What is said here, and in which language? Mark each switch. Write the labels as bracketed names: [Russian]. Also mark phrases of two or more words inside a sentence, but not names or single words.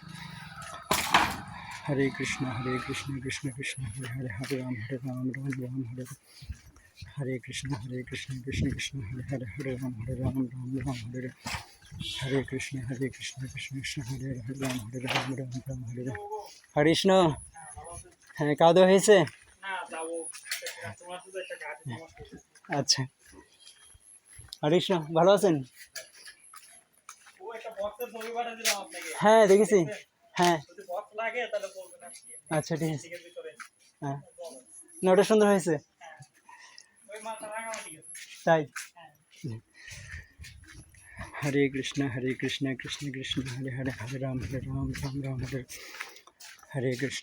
[Sanskrit] हरे कृष्ण कृष्ण कृष्ण हरे हरे राम हरे हरे कृष्ण कृष्ण कृष्ण हरे हरे राम हरे हरे कृष्ण कृष्ण कृष्ण हरे हरे राम हरे हरे कृष्ण [Bangla] হ্যাঁ খাওয়া দাওয়া হয়েছে আচ্ছা [Sanskrit] হরে কৃষ্ণ [Bangla] ভালো আছেন হ্যাঁ দেখেছি হ্যাঁ আচ্ছা ঠিক আছে হ্যাঁ না ওটা সুন্দর হয়েছে তাই [Sanskrit] হরে কৃষ্ণ কৃষ্ণ কৃষ্ণ হরে হরে হরে রাম রাম হরে হরে কৃষ্ণ